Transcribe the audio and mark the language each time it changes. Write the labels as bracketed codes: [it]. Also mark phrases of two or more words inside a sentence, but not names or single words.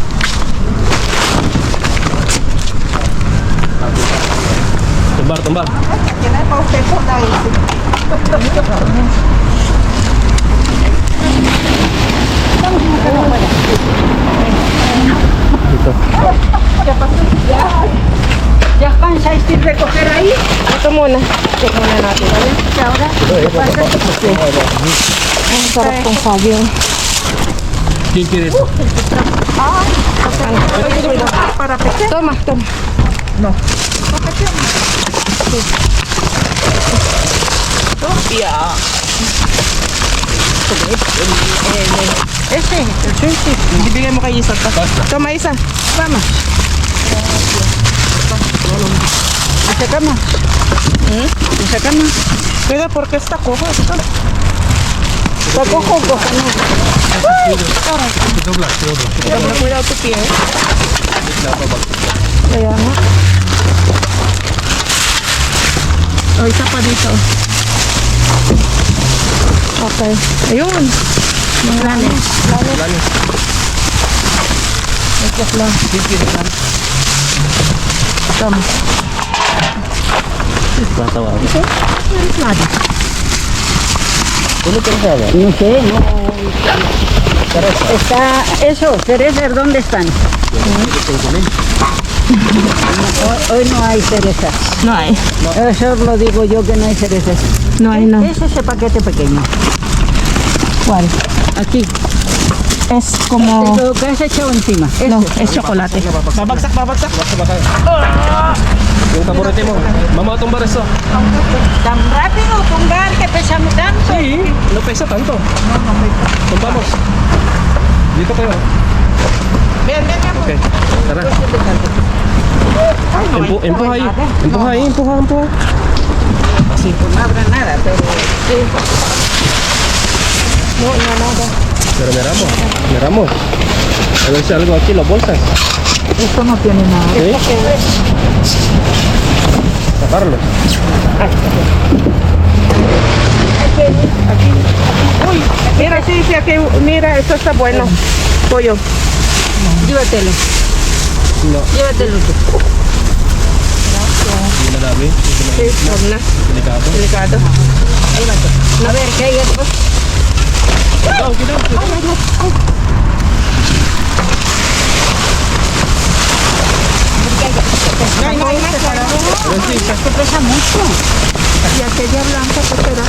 [es] Tumbar, tumbar. ¿Ya pensaste en recoger ahí? [tl] Ito muna. Check muna natin. Ano? [es] ¿Y ahora? ¿Qué pasa? [tl] Ang sarap kong saging. [es] ¿Quién quiere eso? Para pequeño. Toma, toma. Ese, el sushi. [tl] Bibigay mo kay Isa to. Toma, Isa. Tama. [es] ¿Ese cama? ¿Ese cama? Cuida porque está cojo esto. Está cojo, cojo, no. Pero cuidado tu pie. [tl] Kaya nga. O, isa pa dito. Okay. Ayun. Lanis. Lanis. Ito lang. Tama. Tatawa ako. Lanis. [es] ¿Tú no quieres agua? No sé, no. Está eso, cerezas, ¿dónde están? Hoy no hay cerezas. No hay. Eso lo digo yo que no hay cerezas. No hay, no. Es ese paquete pequeño. ¿Cuál? Aquí. Es como... Lo que has echado encima. No, Ese. es chocolate. [tl] Babagsak, babagsak. Yung taburete mo. [es] Vamos a tumbar eso. Tan rápido tumbar que pesamos tanto. Sí, no pesa tanto. Tumbamos. [tl] Dito kayo. [es] Ven, ven, ven. [tl] Okay, tara. [es] Empuja ahí. Empuja ahí, empuja, empuja. Así. No habrá nada, pero... No, no, nada. Pero miramos. A ver si algo aquí, las bolsas. Esto no tiene nada. ¿Sí? Sacarlo. Uy, mira, sí, sí, aquí, mira, esto está bueno. Pollo. Llévatelo. No. Llévatelo tú. [tl] Hindi na dami. Sí, huwag na. Delikado. Delikado. [es] A ver, ¿qué hay después? No hay más. Esto pesa mucho. Y aquella blanca, ¿qué será?